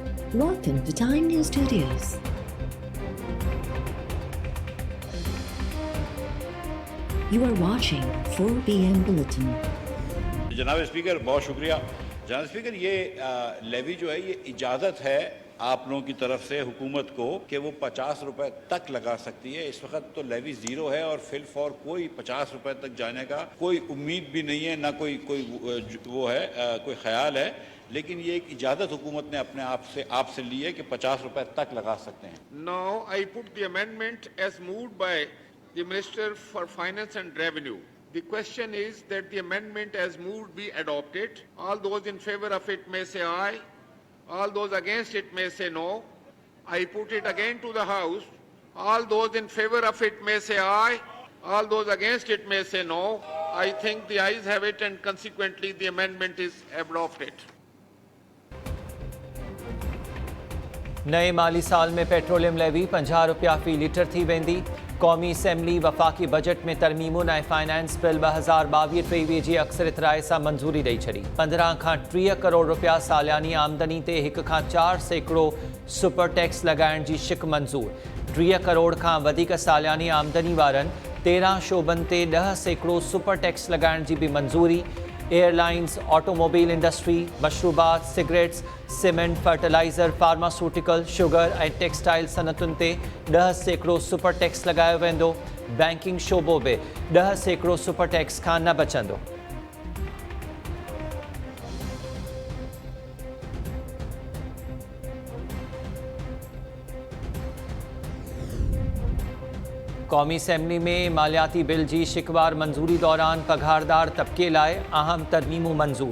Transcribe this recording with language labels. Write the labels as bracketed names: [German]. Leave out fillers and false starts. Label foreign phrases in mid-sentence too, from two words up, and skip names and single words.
[English] Welcome to Time News Studios. You are watching 4 PM Bulletin. [Urdu] جناب سپیکر، بہت شکریہ۔ جناب سپیکر، یہ لیوی جو ہے یہ اجازت ہے آپ لوگوں کی طرف سے حکومت کو کہ وہ 50 روپے تک لگا سکتی ہے. اس وقت تو لیوی زیرو ہے اور فل فور کوئی 50 روپے تک جانے کا کوئی امید بھی نہیں ہے، نا کوئی وہ ہے کوئی خیال ہے، لیکن یہ ایک اجازت حکومت نے اپنے آپ سے لی ہے کہ 50 روپے تک لگا سکتے ہیں. [English] Now I put the amendment as moved by the Minister for Finance and Revenue. The question is that the amendment as moved be adopted. All those in favor of it may say aye. All those against it may say no. I put it again to the House. All those in favor of it may say aye. All those against it may say no. I think the ayes have it and consequently the amendment is adopted. [Sindhi] नए माली साल में पेट्रोलियम लेवी 50 रुपया फी लीटर थी वेंदी। कौमी असम्बली वफ़ाक़ी बजट में तरमीमुन ऐं [English] finance bill [Sindhi] 2022-23 जी अक्सरियत राय सां मंज़ूरी ॾेई छॾी। 15 खां 30 करोड़ रुपया सालियानी आमदनी ते 1 खां 4 सैकड़ो [English] super tax [Sindhi] लॻाइण जी शिक मंज़ूर। 30 करोड़ खां वधीक सालियानी आमदनी वारनि 13 शोबनि ते 10 सैकड़ो [English] super tax [Sindhi] लॻाइण जी बि मंज़ूरी। [English] airlines, automobile industry, [Sindhi] मशरूबात, [English] cigarettes, cement, fertilizer, pharmaceutical, sugar [Sindhi] ऐं टेक्सटाइल सनतुनि ते 10 सैकड़ो [English] super tax [Sindhi] लॻायो वेंदो। बैंकिंग शोबो बि 10 सैकड़ो [English] super tax [Sindhi] खां न बचंदो। कौमी असम्बली में मालियाती बिल जी शिकवार मंजूरी दौरान पघारदार तबके लाइ अहम तरमीमूं मंजूर।